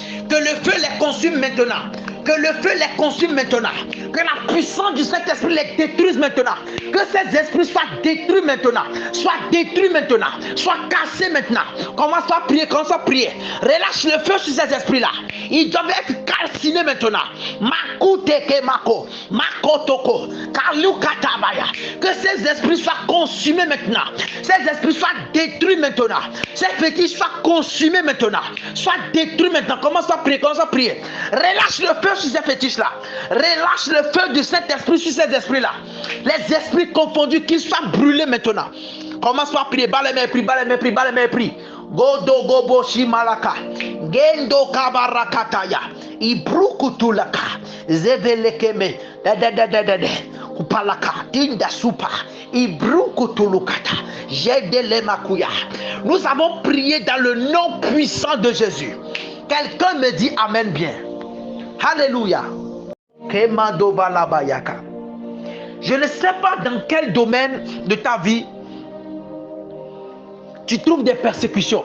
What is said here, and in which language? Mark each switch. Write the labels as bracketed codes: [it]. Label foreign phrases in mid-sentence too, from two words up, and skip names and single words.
[fr] Que le feu les consume maintenant. Que le feu les consume maintenant. Que la puissance du Saint-Esprit les détruise maintenant. Que ces esprits soient détruits maintenant. Soient détruits maintenant. Soient cassés maintenant. Commence à prier, commence à prier. Relâche le feu sur ces esprits-là. Ils doivent être calcinés maintenant. Makuteke mako. Makotoko. Kalukatabaya. Que ces esprits soient consumés maintenant. Ces esprits soient détruits maintenant. Ces fétiches soient consumés maintenant. Soient détruits maintenant. Commence à prier, commence à prier. Relâche le feu sur ces fétiches-là. Relâche le feu du Saint-Esprit sur ces esprits-là. Les esprits confondus, qu'ils soient brûlés maintenant. Commence par prier. Bas les mains, prie, bas les mains, prie, bas les mains, prie. Godo gobo shimalaka. Gendo kabarakataya. Ibrukutulaka. Zevelekeme. Kupalaka. Tinda supa. Ibrukutulukata. Jedele. Nous avons prié dans le nom puissant de Jésus. Quelqu'un me dit Amen bien. Alléluia. Je ne sais pas dans quel domaine de ta vie tu trouves des persécutions.